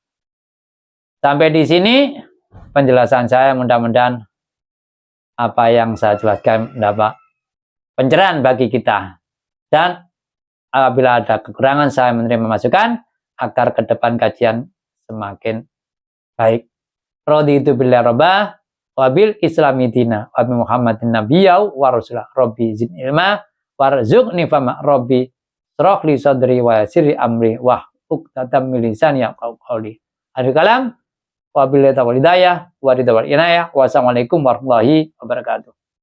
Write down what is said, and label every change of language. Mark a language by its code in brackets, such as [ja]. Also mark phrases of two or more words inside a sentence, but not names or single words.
[id] Sampai di sini penjelasan saya, mudah-mudahan apa yang saya jelaskan mendapat pencerahan bagi kita, dan apabila ada kekurangan saya menerima masukan agar ke depan kajian semakin baik. [ar] رضيت بالله ربا وبالإسلام دينا وبمحمد نبيا ورسولا رب زدني علما وارزقني فهما رب اشرح لي صدري ويسر أمري وعقدة من لساني يفقهوا قولي. آخر الكلام وبالله التوفيق والهداية والرضا والعناية. والسلام عليكم ورحمة الله وبركاته.